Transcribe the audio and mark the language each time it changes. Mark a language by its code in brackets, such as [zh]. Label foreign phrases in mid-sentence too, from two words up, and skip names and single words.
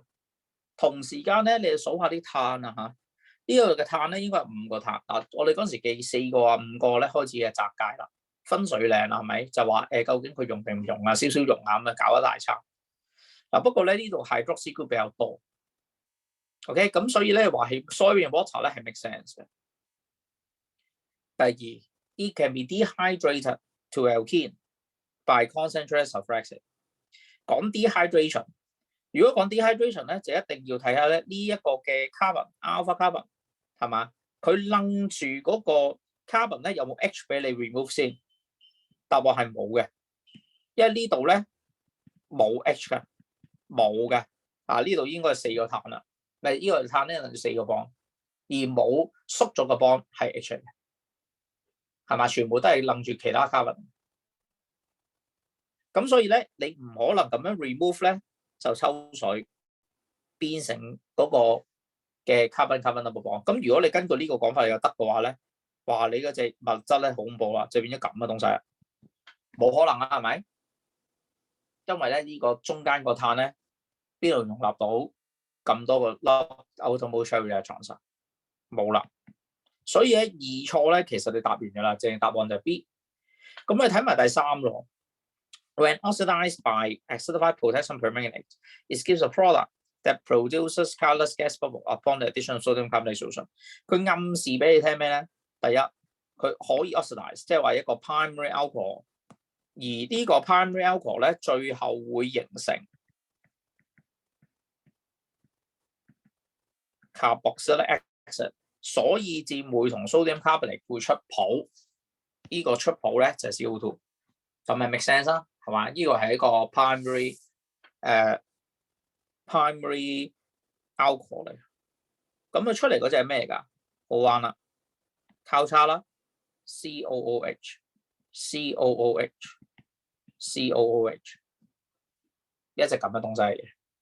[yue] 同時間咧，你數下啲碳啊嚇，呢個嘅碳咧應該係5個碳。嗱，我哋嗰陣時記4個啊5個咧開始嘅窄界啦，分水嶺啦，係咪？就話究竟佢溶定唔溶啊？少少溶啊咁啊，搞一大餐。嗱，不過咧呢度 [en] hydroxy group [yue] 比較多。OK， 咁所以咧話係 [en] sodium water [yue] 咧係 [en] make sense [yue] 嘅。 [en] 第二 ，it can be dehydrated to alkene by concentrated sulfuric acid。 [yue] 講 dehydration， 如果講 dehydration 咧，就一定要睇下咧呢一個嘅 [en] carbon alpha carbon [yue] 係嘛？佢楞住嗰個 carbon 咧有冇 H 俾你 remove 先？答案係冇嘅，因為呢度咧冇 H 嘅，冇嘅。啊，呢度應該係4個碳啦，咪呢個碳咧就4個邦，而冇縮咗個邦係 H 嚟嘅。係嘛？全部都係楞住其他 carbon， 咁所以咧，你唔可能咁樣 remove 咧，就抽水變成嗰個嘅 [en] carbon double bond。 [yue] 咁如果你根據呢個講法又得嘅話咧，話你嗰隻物質咧好恐怖啦，就變咗咁嘅東西啦，冇可能啊，係咪？因為咧呢個中間個碳咧邊度容納到咁多個粒 [en] automotive reaction？ [yue] 冇啦。所以咧2錯咧，其實你答完㗎啦，正答案就係 B。咁你睇埋第3 咯。 [en] When oxidized by acidified potassium permanganate, it gives a product that produces colorless gas bubble upon the addition of sodium carbonate solution。 [yue] 佢暗示俾你聽咩咧？第一，佢可以 oxidize， 即係話一個 [en] primary alcohol， [yue] 而呢個 [en] primary alcohol [yue] 咧，最後會形成 [en] carboxylic acid。 [yue] 所以至會同 [en] sodium carbonate [yue] 會出泡，呢、這個出泡咧就係 CO2， 咁咪 [en] make sense [yue] 啦，係嘛？呢個係一個 [en] primary alcohol [yue] 嚟，咁佢出嚟嗰隻係咩㗎？好玩啦，交叉啦 ，COOH， 一隻咁嘅東西嚟嘅。